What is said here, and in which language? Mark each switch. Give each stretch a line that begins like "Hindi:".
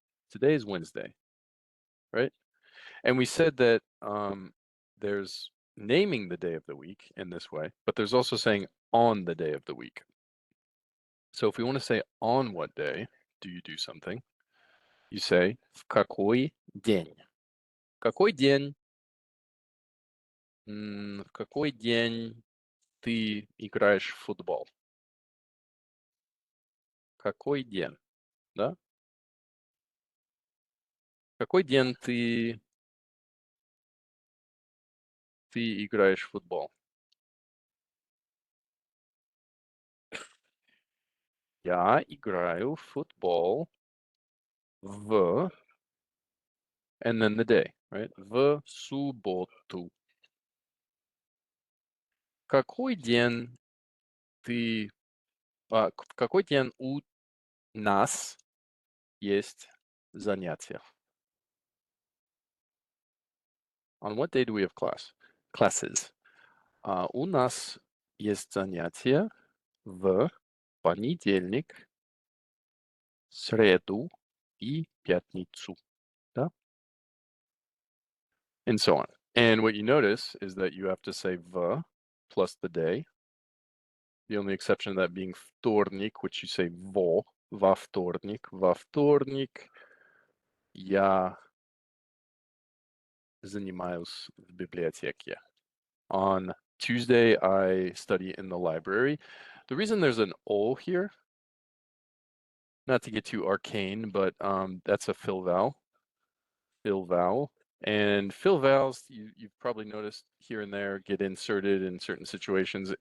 English: Today is Wednesday, right? And we said that there's naming the day of the week in this way, but there's also saying on the day of the week. So if we want to say on what day do you do something, you say
Russian: в какой день. Какой день? В какой день ты играешь в футбол? Какой день, да? Какой день ты играешь в футбол? Я играю в футбол в,
English: and then the day, right?
Russian: В субботу. Какой день ты, в какой день у нас есть занятия?
English: On what day do we have classes?
Russian: У нас есть занятия в понедельник, среду и пятницу, да?
English: And so on. And what you notice is that you have to say v plus the day. The only exception of that being вторник, which you say
Russian: во вторник. Во вторник я занимаюсь в библиотеке.
English: On Tuesday, I study in the library. The reason there's an O here, not to get too arcane, but that's a fill vowel. Fill vowel. And fill vowels, you've probably noticed here and there, get inserted in certain situations.